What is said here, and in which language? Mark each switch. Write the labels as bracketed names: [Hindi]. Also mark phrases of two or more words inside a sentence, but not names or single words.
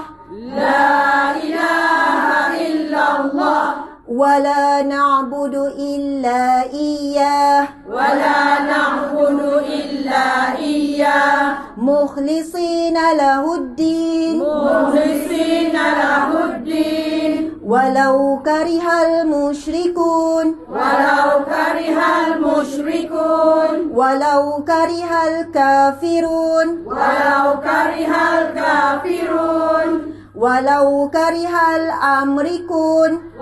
[Arabic] لا إله إلا الله. ولا نعبد إلا إياه. ولا نعبد إلا إياه. مخلصين له الدين مخلصين له الدين. ولو كره المشركون ولو كره المشركون. ولو كره الكافرون. ولو كره الكافرون. ولو كره الأمريكون.